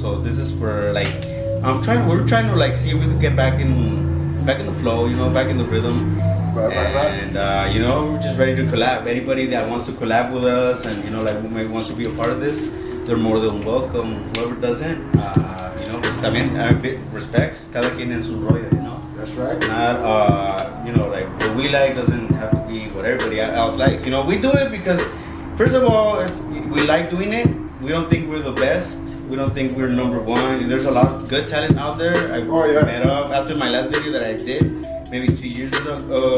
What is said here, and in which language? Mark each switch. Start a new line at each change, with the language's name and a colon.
English: So this is where like we're trying to like see if we could get back in the flow, you know, back in the rhythm. Right. And you know, we're just ready to collab. Anybody that wants to collab with us, and you know, like who maybe wants to be a part of this, they're more than welcome. Whoever doesn't.
Spanish: También respects cada quien en su rollo,
English: you know. That's right. Not you know, like what we like doesn't have to be what everybody else likes. You know, we do it because first of all, we like doing it. We don't think we're the best. We don't think we're number one. There's a lot of good talent out there. I met up after my last video that I did, maybe 2 years ago.